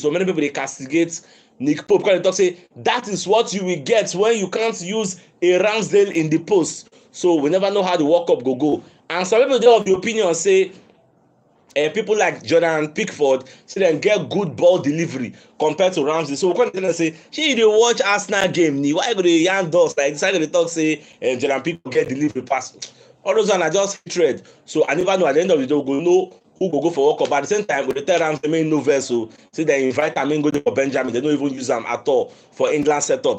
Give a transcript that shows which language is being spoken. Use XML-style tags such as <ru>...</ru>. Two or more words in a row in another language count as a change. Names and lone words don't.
<pcm>So many people they castigate Nick Pope because they talk say that is what you will get when you can't use a Ramsdale in the post. So we never know how the World Cup go. And some people they have the opinion say people like Jordan Pickford say dem get good ball delivery compared to Ramsey. So we come tell dem say shey you dey watch Arsenal game ni, why you go dey yarn dust like this? Why you go dey talk say Jordan Pickford get delivery pass? All those one na just hatred. So I never know, at the end of the day we go know who go for World Cup. But at the same time we dey tell Ramsey make no vex o, say dem invite am make go dey for Benjamin, dem no even use am at all for England setup.</pcm>